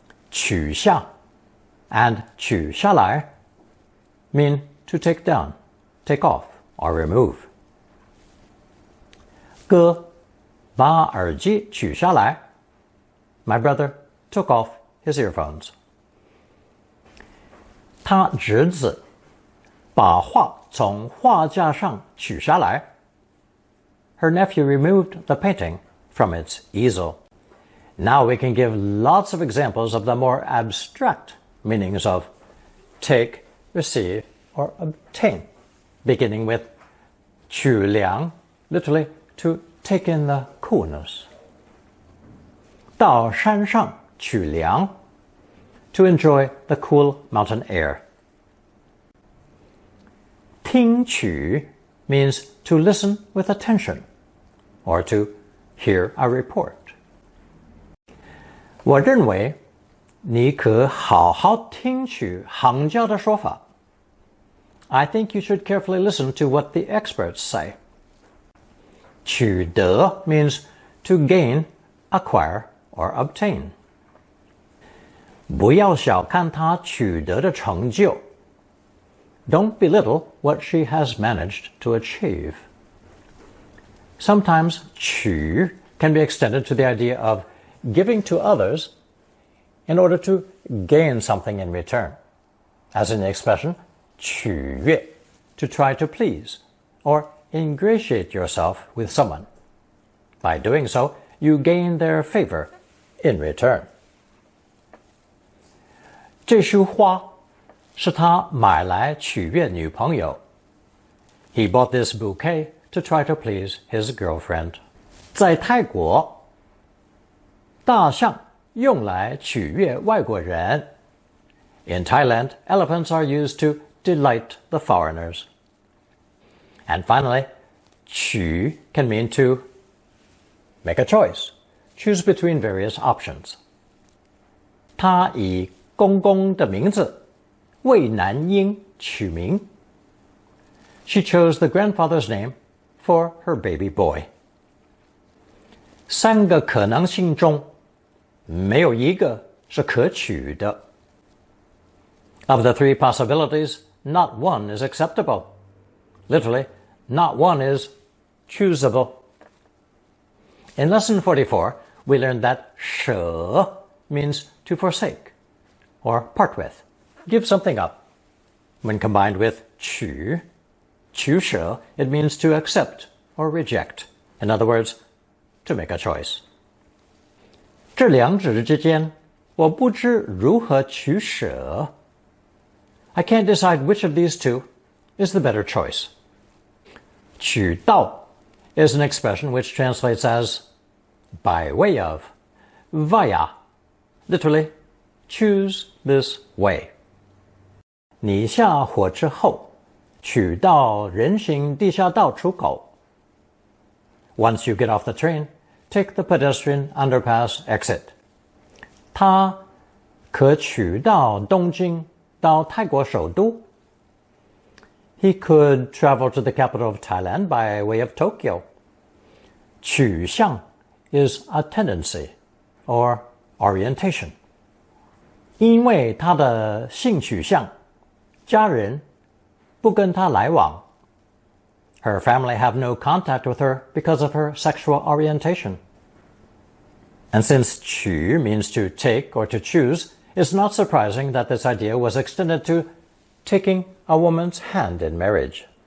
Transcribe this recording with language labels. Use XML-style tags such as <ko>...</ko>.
<en>取下 and 取下来 mean to take down, take off, or remove.</en> <zh>哥把耳机取下来.</zh> <en>My brother took off his earphones.</en> <zh>他侄子把画从画架上取下来.</zh> <en>Her nephew removed the painting from its easel. Now we can give lots of examples of the more abstract meanings of take, receive, or obtain, beginning with 取凉, literally to take in the coolness.</en> <zh>到山上取凉,</zh> <en>to enjoy the cool mountain air. 听取 means to listen with attention, or to hear a report.</en> <zh>我认为你可好好听取行家的说法.</zh> <en>I think you should carefully listen to what the experts say. 取得 means to gain, acquire, or obtain.</en> <zh>不要小看她取得的成就.</zh> <en>Don't belittle what she has managed to achieve. Sometimes 取 can be extended to the idea of giving to others in order to gain something in return, as in the expression 取悦, to try to please or ingratiate yourself with someone. By doing so, you gain their favor in return.</en> <zh>这束花是他买来取悦女朋友.</zh> <en>He bought this bouquet to try to please his girlfriend.</en> <zh>在泰国，大象用来取悦外国人.</zh> <en>In Thailand, elephants are used to delight the foreigners. And finally, 取 can mean to make a choice, choose between various options.</en> <zh>他以公公的名字为男婴取名.</zh> <en>She chose the grandfather's name for her baby boy.</en> <zh>三个可能性中没有一个是可取的.</zh> <en>Of the three possibilities, not one is acceptable. Literally, not one is choosable. In lesson 44, we learned that 舍 means to forsake or part with, give something up. When combined with 取舍, it means to accept or reject. In other words, to make a choice.</en> <zh>这两者之间，我不知如何取舍。</zh> <en>I can't decide which of these two is the better choice. 取道 is an expression which translates as by way of, via, literally, choose this way.</en> <zh>你下火车后，取到人行地下道出口。</zh> <en>Once you get off the train, take the pedestrian underpass exit.</en> <zh>它可取到东京到泰国首都。</zh> <en>He could travel to the capital of Thailand by way of Tokyo. 取向 is a tendency or orientation.</en> <zh>因为他的性取向，家人不跟他来往。</zh> <en>Her family have no contact with her because of her sexual orientation. And since 取 means to take or to choose, it's not surprising that this idea was extended to taking a woman's hand in marriage.</en>